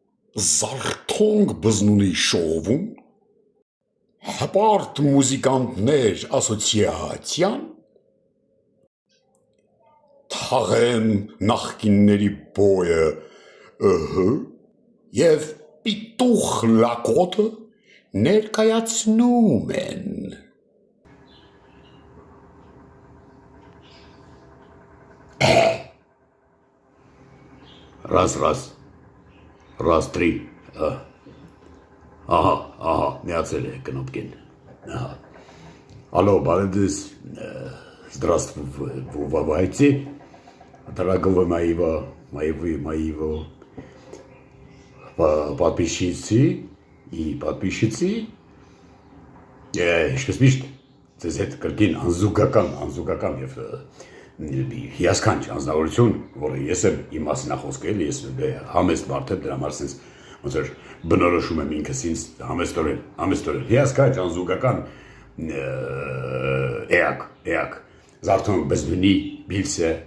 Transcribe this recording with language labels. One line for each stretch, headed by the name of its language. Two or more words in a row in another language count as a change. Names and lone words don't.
Armenian: Զարթոնք բզնունի շովում, հպարտ մուզիկանտներ ասոցիացիան, թաղեն նախկինների բոյը և պիտուխ լակոտը ներկայացնում են։
Russian: Раз, три. Ага,
Armenian: միացել է կնոպկին։
Russian: Алло, балдыз, здравствуйте. Дорогого моего подписчицы и подписчицы.
Armenian: Ինչպես միշտ, ձեզ հետ կրկին անզուգական և հիասքանչ անձնավորություն, որը ես եմ իմ մասին խոսքել, ես համեստ մարդ եմ, դրա համար sense ոնց որ բնորոշում եմ ինքս ինձ համեստորեն, հիասքանչ անզուգական էակ, Զարթոնք բզնունի բիլսը